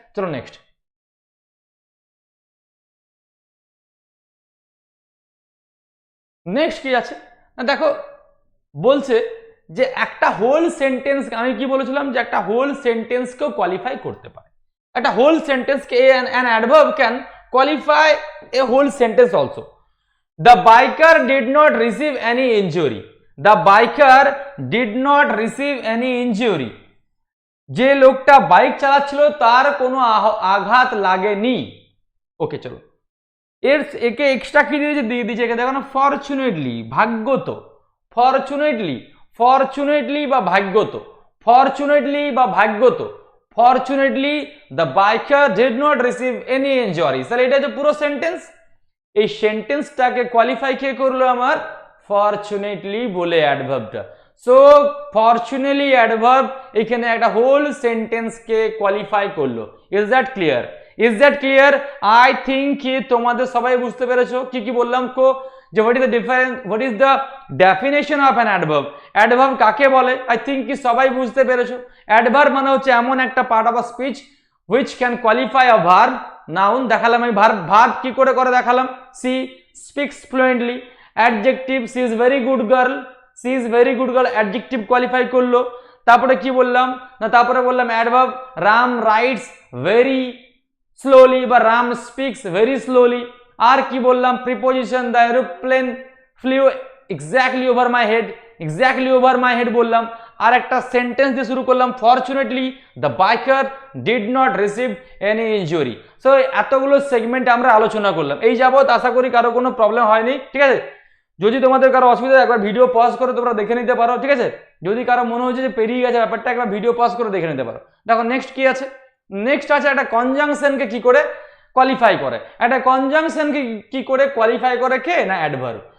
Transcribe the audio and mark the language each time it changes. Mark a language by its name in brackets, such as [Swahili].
[Bangla] চলো next, next কি আছে না দেখো, বলছে যে একটা হোল সেন্টেন্স, আমি কি বলেছিলাম যে একটা হোল সেন্টেন্স কেও কোয়ালিফাই করতে পারে, একটা whole sentence K [English] an adverb can qualify a whole sentence also। the biker did not receive any injury, the biker did not receive any injury, [Bangla] যে লোকটা বাইক চালাচ্ছিল তার কোনো আঘাত লাগেনি। ওকে চলো, একে এক্সট্রা কি দিয়ে দিয়েছে, একে দেখো না ফরচুনেটলি, ভাগ্যত, ফরচুনেটলি, [English] fortunately [Bangla] বা ভাগ্যত, [English] Fortunately বা ভাগ্যত, fortunately the biker did not receive any injury. [Bangla] তাহলে এটা যে পুরো সেন্টেন্স, এই সেন্টেন্সটাকে কোয়ালিফাই কে করলো আমার ফরচুনেটলি বলে অ্যাডভার্বটা। [English] So fortunately adverb এখানে একটা whole সেন্টেন্সকে কোয়ালিফাই করলো। Is that clear? Is that clear? I think [Bangla] কি তোমাদের সবাই বুঝতে পেরেছো কি কি বললাম কো, [English] যে what is the difference, what is the definition of an adverb, [Bangla] adverb কাকে বলে? আই থিঙ্ক কি সবাই বুঝতে পেরেছো। অ্যাডভার্ব মানে হচ্ছে এমন একটা [English] part of a speech which can qualify a verb, noun [Bangla] দেখালাম আমি ভার্ব কি করে করে দেখালাম, [English] she speaks fluently, adjective she is very good girl, she is very good girl, adjective qualify করলো। [Bangla] তারপরে কি বললাম না, তারপরে বললাম [English] adverb Ram writes very slowly বা Ram speaks very slowly। [Bangla] আর কি বললাম [English] preposition the aeroplane flew exactly over my head, exactly over my head বললাম। [Bangla] আর একটা সেন্টেন্স দিয়ে শুরু করলাম [English] Fortunately the biker did not receive any injury. [Bangla] So এতগুলো সেগমেন্ট আমরা আলোচনা করলাম, এই যাবত আশা করি কারো কোনো প্রবলেম হয়নি, ঠিক আছে। যদি তোমাদের কারো অসুবিধা একবার ভিডিও পজ করে তোমরা দেখে নিতে পারো, ঠিক আছে। যদি কারো মনে হচ্ছে যে পেরিয়ে গেছে ব্যাপারটা, একবার ভিডিও পজ করে দেখে নিতে পারো। দেখো নেক্সট কি আছে, নেক্সট আছে একটা কনজাংশনকে কি করে কোয়ালিফাই করে, একটা কনজাংশনকে কি করে কোয়ালিফাই করে কে না অ্যাডভার্ব।